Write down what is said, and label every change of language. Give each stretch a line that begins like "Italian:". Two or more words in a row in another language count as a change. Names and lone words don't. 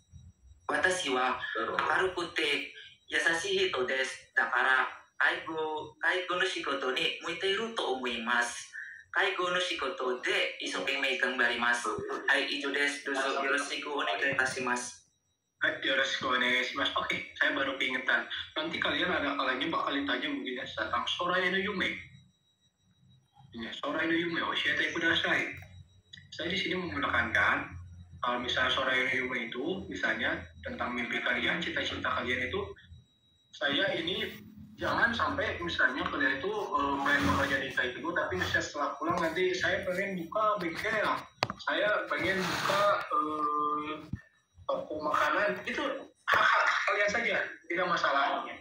Japanese: 私は明るくて優しい人です。だから介護の仕事に向いていると思います。介護の仕事で一生懸命頑張ります。はい、以上です。どうぞよろしくお願いいたします。よろしくお願いします.
Indonesian: Oke, saya baru keingetan. Nanti kalian ada kalanya bakal ditanya begini tentang
Japanese: 将来の夢. 将来の夢教えてください.
Indonesian: Saya di sini menekankan kalau misalnya
Japanese: 将来の夢
Indonesian: itu misalnya tentang mimpi kalian, cita-cita kalian itu, saya ini jangan sampai misalnya kalian itu pengen bekerja di Taekwondo, tapi misalnya setelah pulang nanti saya pengen buka bengkel, saya pengen buka toko makanan, itu hak kalian saja, tidak masalah.